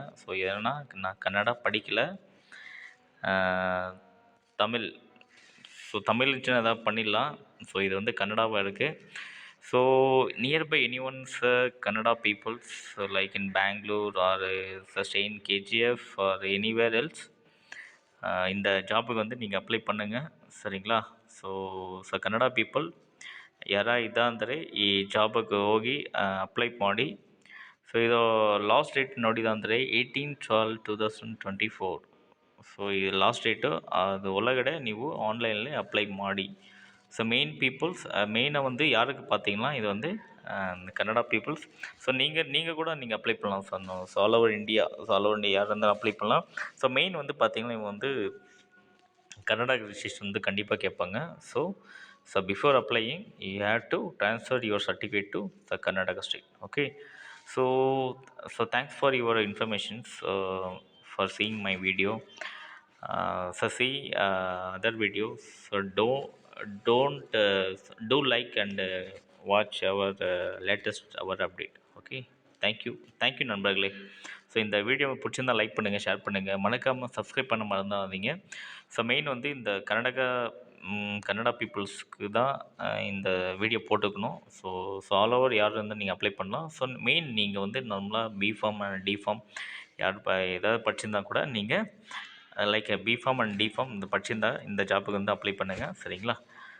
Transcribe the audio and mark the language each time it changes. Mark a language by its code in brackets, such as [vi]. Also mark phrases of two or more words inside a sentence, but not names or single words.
[ta] ஸோ ஏன்னா நான் கன்னடா படிக்கலை, தமிழ். ஸோ தமிழ் இருந்துச்சுன்னா எதாவது பண்ணிடலாம். ஸோ இது வந்து கன்னடாவாக இருக்குது. [en] So nearby any ones Kannada peoples like in Bengaluru or stay in KGF or anywhere else [ta] இந்த ஜாபுக்கு வந்து நீங்கள் அப்ளை பண்ணுங்கள் சரிங்களா. [kn] ಸೊ ಕನ್ನಡ ಪೀಪಲ್ ಯಾರ ಇದ್ದಾಂದರೆ ಈ ಜಾಬಿಗೆ ಹೋಗಿ ಅಪ್ಲೈ ಮಾಡಿ. ಸೊ ಇದು [en] last date [kn] ನೋಡಿದಂದರೆ 18/12/2024. ಸೊ ಇದು [en] last date, [kn] ಅದು ಒಳಗಡೆ ನೀವು ಆನ್ಲೈನಲ್ಲಿ ಅಪ್ಲೈ ಮಾಡಿ. [ta] ஸோ [en] main peoples [ta] மெயினாக வந்து யாருக்கு பார்த்தீங்கன்னா இது வந்து இந்த கன்னடா பீப்புள்ஸ். ஸோ நீங்கள் கூட நீங்கள் அப்ளை பண்ணலாம். [en] So all over India, [ta] யார் இருந்தாலும் அப்ளை பண்ணலாம். ஸோ மெயின் வந்து பார்த்தீங்கன்னா இவங்க வந்து கன்னடா ரிஜிஸ்ட்ரேஷன் வந்து கண்டிப்பாக கேட்பாங்க. [en] So before applying you have to transfer your certificate to the Karnataka state. ஓகே. So thanks for your informations for seeing my video. So see other videos. So don't do like and watch our latest our update. Okay, thank you நண்பர்களே. [ta] ஸோ இந்த வீடியோ பிடிச்சிருந்தா லைக் பண்ணுங்கள், ஷேர் பண்ணுங்கள், மறக்காமல் சப்ஸ்கிரைப் பண்ண மறந்துடாதீங்க. ஸோ மெயின் வந்து இந்த கன்னடா பீப்புள்ஸ்க்கு தான் இந்த வீடியோ போட்டுக்கணும். [en] So all over [ta] யார் இருந்தால் நீங்கள் அப்ளை பண்ணலாம். ஸோ மெயின் நீங்கள் வந்து நார்மலாக [en] B.Pharm and D.Pharm [ta] யார் ஏதாவது படிச்சிருந்தா கூட நீங்கள் [en] like B.Pharm and D.Pharm [ta] இந்த படிச்சிருந்தா இந்த ஜாப்புக்கு வந்து அப்ளை பண்ணுங்கள் சரிங்களா.